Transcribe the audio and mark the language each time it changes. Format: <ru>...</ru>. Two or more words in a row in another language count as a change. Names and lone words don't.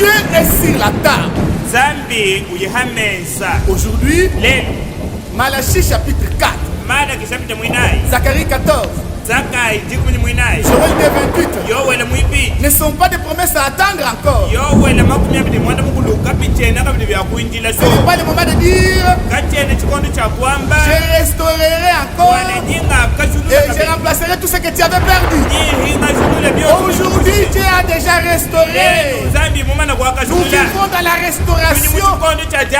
<fr>est sur la table.</fr> <lu>Zambi uyihamesa.</lu> <fr>Aujourd'hui,</fr> <lu>Lelo</lu> <fr>Malachie chapitre 4,</fr> <lu>mala kisapita mwinai.</lu> <fr>Zacharie 14,</fr> <lu>Zakai jikumini mwinai.</lu> <fr>Joël 28.</fr> <lu>Yowela mwibi.</lu> <fr>Ne sont pas des promesses à attendre encore.</fr> <lu>Yowela makumi abili mwanda mukulu kapichena kabili vya kuinjila</lu> <fr>Ce so. n'est pas le moment de dire</fr> <lu>Kachene chikondo cha kwamba</lu> <fr>je restaurerai encore et je remplacerai tout ce que tu avais perdu. Aujourd'hui, Dieu a déjà restauré. Nous vivons dans la restauration.</fr>